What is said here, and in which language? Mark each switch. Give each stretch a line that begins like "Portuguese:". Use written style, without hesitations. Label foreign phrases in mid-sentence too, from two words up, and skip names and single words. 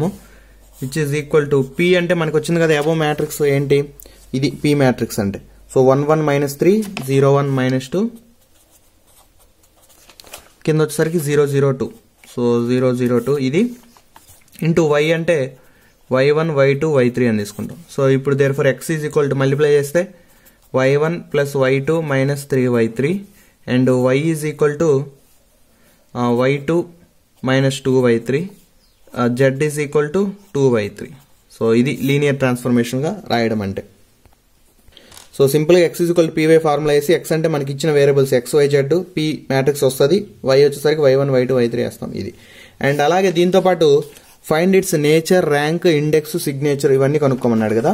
English: which is equal to p
Telugu: అంటే మనకు వచ్చింది కదా
English: above matrix
Telugu: ఏంటి, ఇది
English: p matrix
Telugu: అంటే. సో 1 1 minus 3 0 1 minus 2 కింద వచ్చేసరికి 0 0 2. సో 0 0 2 ఇది ఇంటూ y అంటే y1 y2 y3 అని తీసుకుంటాం.
English: సో ఇప్పుడు therefore x is equal to
Telugu: మల్టిప్లై చేస్తే
English: y1 plus y2 minus 3y3 and y is equal to y2 minus 2y3 z is equal to 2y3.
Telugu: సో ఇది
English: linear transformation
Telugu: రాయడం అంటే. సో సింపుల్గా
English: x is equal to py formula
Telugu: వేసి x అంటే మనకి ఇచ్చిన వేరియబుల్స్ XYZ
English: p matrix
Telugu: వస్తుంది, y వచ్చేసరికి y1 y2 y3 వేస్తాం ఇది. అండ్ అలాగే దీంతో పాటు
English: find its nature, rank, index, signature
Telugu: ఇవన్నీ కనుక్కోమన్నాడు కదా.